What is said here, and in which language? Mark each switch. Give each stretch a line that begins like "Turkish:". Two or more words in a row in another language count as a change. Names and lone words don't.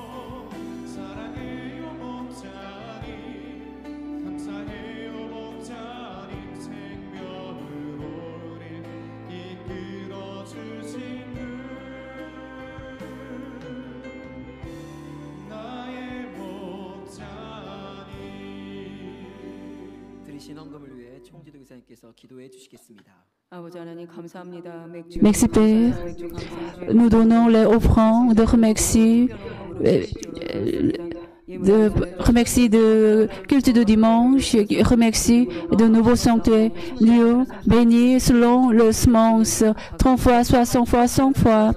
Korean: 사랑해요 목자님, 감사해요 목자님, 생명으로 우릴 이끌어주신 분, 나의 목자님. 드리신 헌금을 위해 총지도 교사님께서 기도해 주시겠습니다. 아버지 하나님 감사합니다.
French: Merci Père. Nous donnons les offrandes de remercie, de culte de dimanche, remercie de nouveau sanctuaire. Dieu bénit selon le semence, 30 fois, 60 fois, 100 fois.